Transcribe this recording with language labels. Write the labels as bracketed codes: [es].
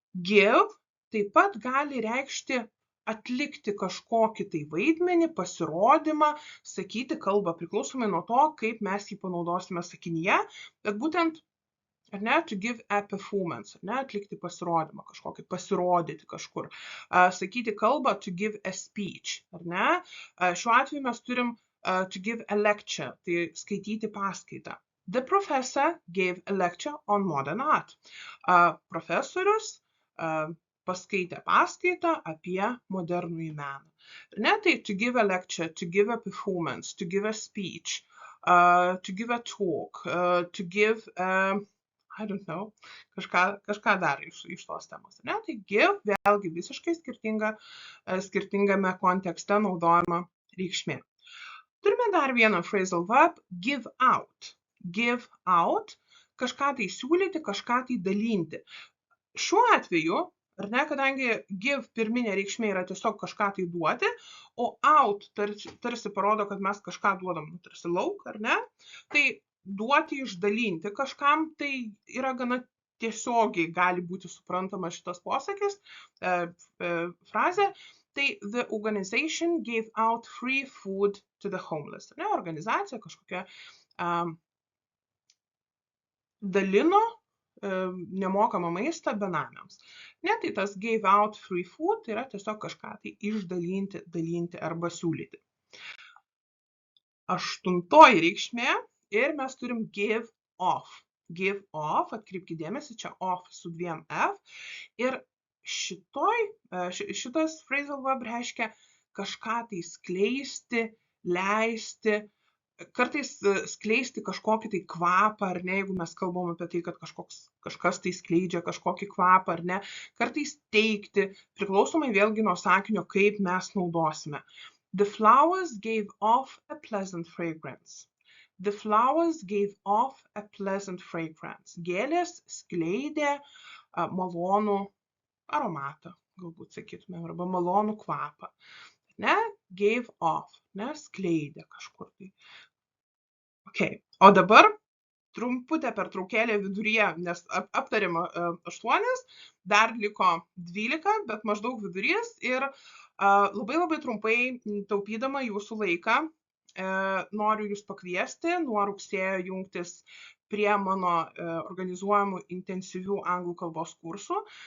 [lt] Give taip pat gali reikšti atlikti kažkokį tai vaidmenį, pasirodymą, sakyti kalbą priklausomai nuo to, kaip mes jį panaudosime sakinyje, bet būtent ar ne, [en] to give a performance, [lt] ar ne, atlikti pasirodymą kažkokį, pasirodyti kažkur. Sakyti kalbą, [en] to give a speech, [lt] ar ne. Šiuo atveju mes turim [en] to give a lecture, [lt] tai skaityti paskaitą. [en] The professor gave a lecture on modern art. [lt] Profesorius paskaitė paskaitą apie modernųjį meną. Ar ne, tai [en] to give a lecture, to give a performance, to give a speech, to give a talk, to give I don't know, [lt] kažką dar iš tos temos. Ne? Tai give vėlgi visiškai skirtingame kontekste naudojama reikšmė. Turime dar vieną phrasal verb, give out. Give out, kažką tai siūlyti, kažką tai dalinti. Šiuo atveju, ar ne, kadangi give pirminė reikšmė yra tiesiog kažką tai duoti, o out tarsi parodo, kad mes kažką duodam, tarsi lauk, ar ne, tai duoti, išdalinti kažkam, tai yra gana tiesiogiai gali būti suprantama šitas posakis, frazė. Tai [en] the organization gave out free food to the homeless. [lt] Ne, organizacija kažkokia dalino nemokamą maistą benamiams. Ne, tai tas [en] gave out free food [lt] tai yra tiesiog kažką tai išdalinti, dalinti arba siūlyti. 8 reikšmė. Ir mes turim give off. Give off, atkreipkite dėmesį, čia off su 2 F. Ir šitas phrasal verb reiškia kažką tai skleisti, leisti, kartais skleisti kažkokį tai kvapą, ar ne, jeigu mes kalbam apie tai, kad kažkas tai skleidžia kažkokį kvapą, ar ne, kartais teikti, priklausomai vėlgi nuo sakinio, kaip mes naudosime. [en] The flowers gave off a pleasant fragrance. The flowers gave off a pleasant fragrance. [lt] Gėlės skleidė malonų aromatą, galbūt sakytume, arba malonų kvapą. Ne? gave off, ne, skleidė kažkur tai. Okay. O dabar trumputė pertraukėlė viduryje, nes aptarėm 8, dar liko 12, bet maždaug vidurys ir labai trumpai taupydama jūsų laiką noriu jūs pakviesti nuo rugsėjo jungtis prie mano organizuojamų intensyvių anglų kalbos kursų.